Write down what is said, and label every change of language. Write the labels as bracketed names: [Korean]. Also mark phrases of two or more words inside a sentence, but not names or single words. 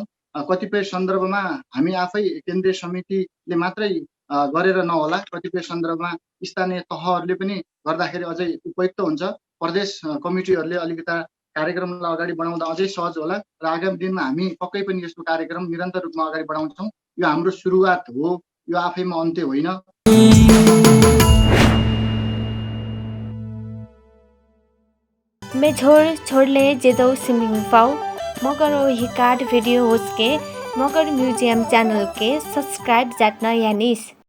[Nepali] कतिपय सन्दर्भमा हामी आफै केन्द्रीय समितिले मात्रै गरेर नहोला, कतिपय सन्दर्भमा स्थानीय तहहरूले पनि गर्दाखेरि अझै उपयुक्त हुन्छ। प्रदेश कमिटीहरूले अलिकता कार्यक्रमलाई अगाडि बढाउँदा अझै सहज होला र आगामी दिनमा हामी पक्कै पनि यस्तो कार्यक्रम निरन्तर रूपमा अगाडि बढाउँछौँ। यो हाम्रो सुरुवात हो, यो आफैमा अन्त्य होइन। मैं छोड़ले जेदौ सिमिंग पाओ मगर वही कार्ड वीडियो उसके मगर म्यूजियम चैनल के सब्सक्राइब जाटना यानीस